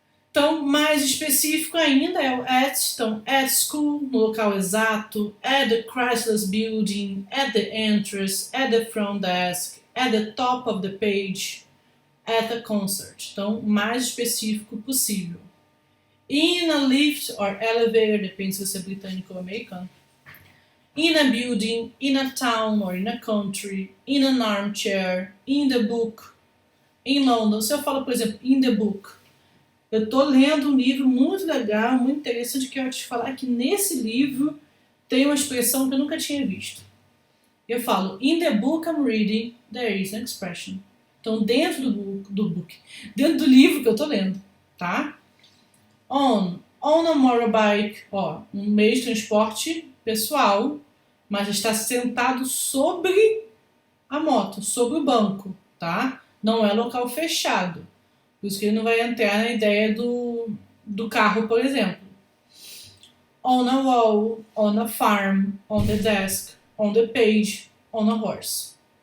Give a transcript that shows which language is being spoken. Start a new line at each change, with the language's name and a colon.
Portuguese: Então, mais específico ainda é o at, então,
English: at school,
Portuguese: no local exato,
English: at the Chrysler's building, at the entrance, at the front desk, at the top of the page, at the concert.
Portuguese: Então, o mais específico possível.
English: In a lift or elevator,
Portuguese: depende se você é britânico ou americano.
English: In a building, in a town or in a country, in an armchair, in the book, in London.
Portuguese: Se eu falo, por exemplo,
English: in the book,
Portuguese: eu estou lendo um livro muito legal, muito interessante, que eu vou te falar que nesse livro tem uma expressão que eu nunca tinha visto. eu falo,
English: in the book I'm reading, there is an expression.
Portuguese: Então, dentro dentro do livro que eu tô lendo, tá?
English: On a motorbike,
Portuguese: ó, um meio de transporte pessoal, mas está sentado sobre a moto, sobre o banco, tá? Não é local fechado. Por isso que ele não vai entrar na ideia do carro, por exemplo.
English: On a wall, on a farm, on the desk, on the page, on a horse.